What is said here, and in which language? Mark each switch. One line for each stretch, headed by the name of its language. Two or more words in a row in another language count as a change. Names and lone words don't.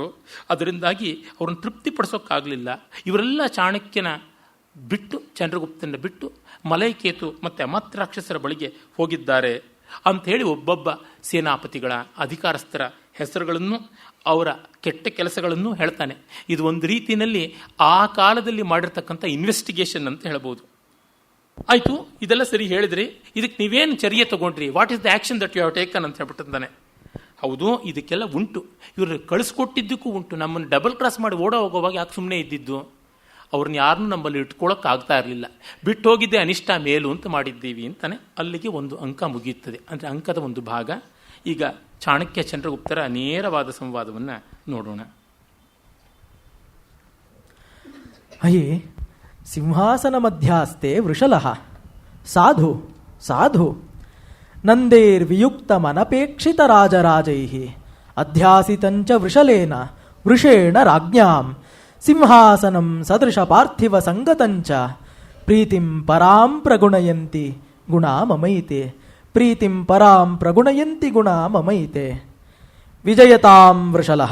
Kannada: ಅದರಿಂದಾಗಿ ಅವ್ರನ್ನ ತೃಪ್ತಿಪಡಿಸೋಕ್ಕಾಗಲಿಲ್ಲ. ಇವರೆಲ್ಲ ಚಾಣಕ್ಯನ ಬಿಟ್ಟು, ಚಂದ್ರಗುಪ್ತನ ಬಿಟ್ಟು ಮಲೈಕೇತು ಮತ್ತು ಅಮಾತ್ರಾಕ್ಷಸರ ಬಳಿಗೆ ಹೋಗಿದ್ದಾರೆ ಅಂಥೇಳಿ ಒಬ್ಬೊಬ್ಬ ಸೇನಾಪತಿಗಳ ಅಧಿಕಾರಸ್ಥರ ಹೆಸರುಗಳನ್ನು ಅವರ ಕೆಟ್ಟ ಕೆಲಸಗಳನ್ನು ಹೇಳ್ತಾನೆ. ಇದು ಒಂದು ರೀತಿಯಲ್ಲಿ ಆ ಕಾಲದಲ್ಲಿ ಮಾಡಿರ್ತಕ್ಕಂಥ ಇನ್ವೆಸ್ಟಿಗೇಷನ್ ಅಂತ ಹೇಳ್ಬೋದು. ಆಯಿತು, ಇದೆಲ್ಲ ಸರಿ ಹೇಳಿದ್ರಿ, ಇದಕ್ಕೆ ನೀವೇನು ಚರ್ಯೆ ತಗೊಂಡ್ರಿ?
English: What is the action that you have taken
Kannada: ಅಂತ ಹೇಳ್ಬಿಟ್ಟಿದ್ದಾನೆ. ಹೌದು, ಇದಕ್ಕೆಲ್ಲ ಉಂಟು. ಇವರು ಕಳಿಸ್ಕೊಟ್ಟಿದ್ದಕ್ಕೂ ಉಂಟು. ನಮ್ಮನ್ನು
English: double cross
Kannada: ಮಾಡಿ ಓಡೋ ಹೋಗೋವಾಗ ಯಾಕೆ ಸುಮ್ಮನೆ ಇದ್ದಿದ್ದು? ಅವ್ರನ್ನ ಯಾರನ್ನೂ ನಮ್ಮಲ್ಲಿ ಇಟ್ಕೊಳ್ಳೋಕ್ಕಾಗ್ತಾ ಇರಲಿಲ್ಲ. ಬಿಟ್ಟು ಹೋಗಿದ್ದೆ ಅನಿಷ್ಟ ಮೇಲು ಅಂತ ಮಾಡಿದ್ದೀವಿ ಅಂತಾನೆ. ಅಲ್ಲಿಗೆ ಒಂದು ಅಂಕ ಮುಗಿಯುತ್ತದೆ. ಅಂದರೆ ಅಂಕದ ಒಂದು ಭಾಗ. ಈಗ ಚಾಣಕ್ಯ ಚಂದ್ರಗುಪ್ತರ ನೇರವಾದ ಸಂವಾದವನ್ನು ನೋಡೋಣ.
Sanskrit: ಅಯೇ ಸಿಂಹಾಸನ ಮಧ್ಯಾಸ್ತೆ ವೃಷಲಃ ಸಾಧು ಸಾಧು ನಂದೇರ್ವಿಯುಕ್ತಮನಪೇಕ್ಷಿತ ರಾಜರಾಜೈಃ ಅಧ್ಯಾಸಿತಂಚ ವೃಷಲೇನ ವೃಷೇಣ ರಾಜ್ಞಾಂ ಸಿಂಹಾಸನಂ ಸದೃಶ ಪಾರ್ಥಿವ ಸಂಗತಂಚ ಪ್ರೀತಿಂ ಪರಾಂ ಪ್ರಗುಣಯಂತಿ ಗುಣಾ ಮಮೈತೆ ಪ್ರೀತಿಂ ಪರಾಂ ಪ್ರಗುಣಯಂತಿ ಗುಣಾ ಮಮೈತೆ ವಿಜಯತಾಂ ವೃಷಲಃ.